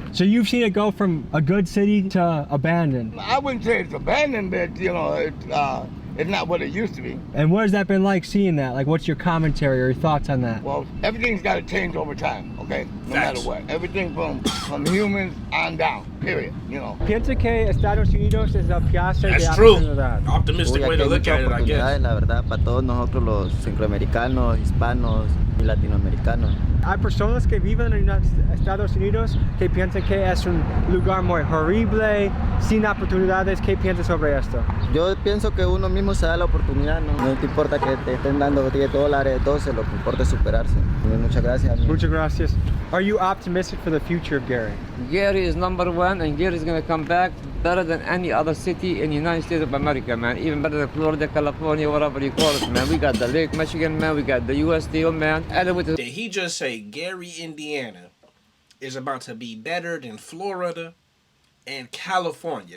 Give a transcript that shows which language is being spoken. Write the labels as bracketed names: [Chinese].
[English] So you've seen it go from a good city to abandoned. I wouldn't say it's abandoned, but you know, it's not what it used to be. And what has that been like seeing that? Like, what's your commentary or your thoughts on that? Well, everything's got to change over time, okay? No matter what. Everything from humans on down, period, you know. [Spanish] Piensa que Estados Unidos es la piazza de [English] That's true. [Spanish] oportunidad. [English] Optimistic way to look at it, I guess. [Spanish] La verdad, para todos nosotros los centroamericanos, hispanos y latinoamericanos. Hay personas que viven en Estados Unidos que piensan que es un lugar muy horrible, sin oportunidades. ¿Qué piensas sobre esto? Yo pienso que uno mismo se da la oportunidad, ¿no? No te importa que te estén dando 10 dólares, 12, lo que importa es superarse. Muchas gracias. Muchas gracias. [English] Are you optimistic for the future of Gary? Gary is #1, and Gary is gonna come back better than any other city in the United States of America, man. Even better than Florida, California, whatever you call it, man. We got the Lake Michigan, man. We got the U.S. Steel, man. And with the Did he just say Gary, Indiana is about to be better than Florida and California?